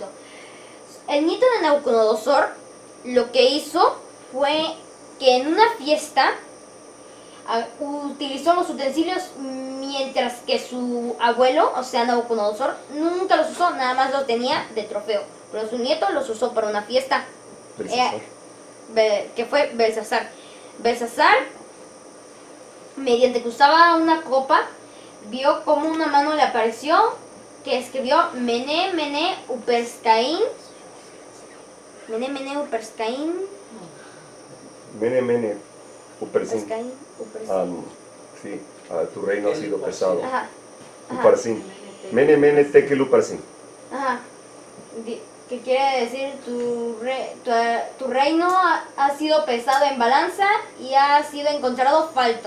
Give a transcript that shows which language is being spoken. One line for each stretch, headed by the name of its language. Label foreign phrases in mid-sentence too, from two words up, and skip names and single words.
Spanish: El nieto de Nabucodonosor lo que hizo fue que en una fiesta utilizó los utensilios, mientras que su abuelo, o sea Nabucodonosor, nunca los usó, nada más los tenía de trofeo. Pero su nieto los usó para una fiesta, que fue Belsasar. Belsasar, mediante que usaba una copa, vio como una mano le apareció que escribió
Aramaic: Mene, Mene, Uperscaín. Mene, Mene, Uperscaín. Mene, Mene, Upersin. Uperscaín.
Spanish: Sí, tu reino ha sido pesado. Ajá. Uparsin.
Aramaic: Mene, Mene, Tekel, Uparsin.
Spanish: Ajá. Que quiere decir tu reino ha sido pesado en balanza y ha sido encontrado falto.